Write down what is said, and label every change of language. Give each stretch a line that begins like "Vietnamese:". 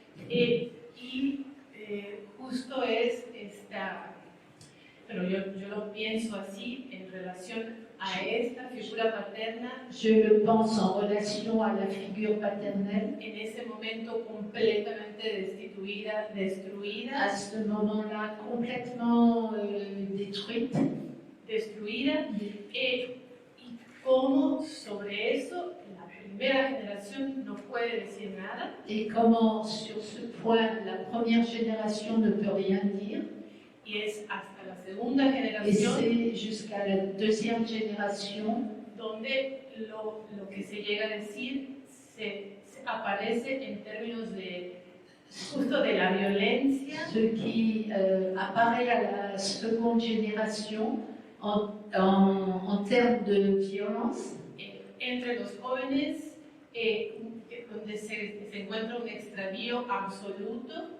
Spanish: Y justo es esta, pero yo lo pienso así en relación a esta figura paterna.
French: Je le pense en relation à la figure paternelle.
Spanish: En ese momento completamente destruida.
French: À ce moment-là, complètement détruite.
Spanish: Destruida. Y cómo sobre eso la primera generación no puede decir nada.
French: Et comment sur ce point la première génération ne peut rien dire.
Spanish: Y es hasta la segunda generación.
French: Et c'est jusqu'à la deuxième génération
Spanish: donde lo que se llega a decir se aparece en términos de justo de la violencia.
French: Ce qui apparaît à la seconde génération en termes de violence
Spanish: entre los jóvenes, donde se encuentra un extravío absoluto.